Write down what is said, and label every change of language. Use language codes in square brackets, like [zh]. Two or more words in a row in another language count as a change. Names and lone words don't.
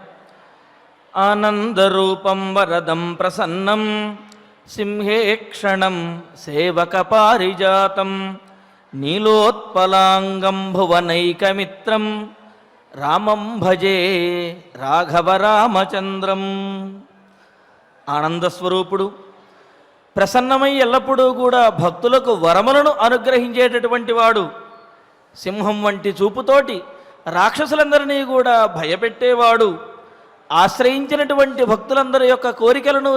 [sa] आनंदरूपं वरदं प्रसन्नं सिंहे क्षणं सेवकपारिजातं नीलोत्पलांगं भुवनैकमित्रं रामं भजे రాఘవరామచంద్రం। [te] ఆనందస్వరూపుడు, ప్రసన్నమై ఎల్లప్పుడూ కూడా భక్తులకు వరములను అనుగ్రహించేటటువంటి వాడు, సింహం వంటి చూపుతోటి రాక్షసులందరినీ కూడా భయపెట్టేవాడు, ఆశ్రయించినటువంటి భక్తులందరి యొక్క కోరికలను